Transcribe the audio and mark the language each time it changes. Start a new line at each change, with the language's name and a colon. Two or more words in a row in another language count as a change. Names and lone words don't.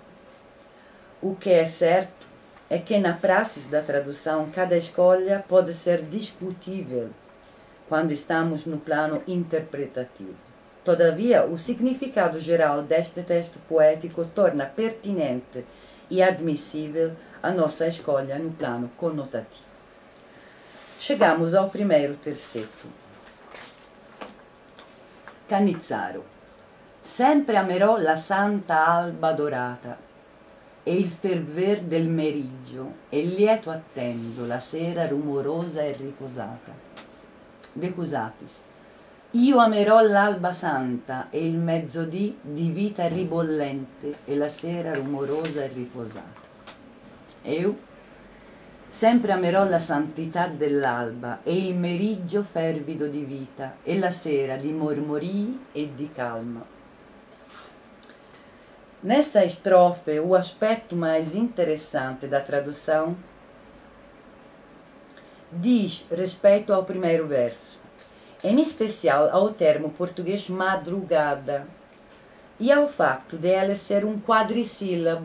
Portuguese: O que é certo é que na praxis da tradução cada escolha pode ser discutível quando estamos no plano interpretativo. Todavia, o significado geral deste texto poético torna pertinente e admissível a nossa escolha no plano conotativo. Chegamos ao primeiro terceto. Cannizzaro.
Italian: Sempre amerò la santa alba dorata e il ferver del meriggio e lieto attendo la sera rumorosa e riposata. De Cusatis. Io amerò l'alba santa e il mezzodì di vita ribollente e la sera rumorosa e riposata. Eu sempre amerò la santità dell'alba e il meriggio fervido di vita e la sera di mormorii e di calma.
Portuguese: Nesta estrofe, o aspecto mais interessante da tradução diz respeito ao primeiro verso, em especial ao termo português madrugada e ao facto de ela ser um quadrissílabo.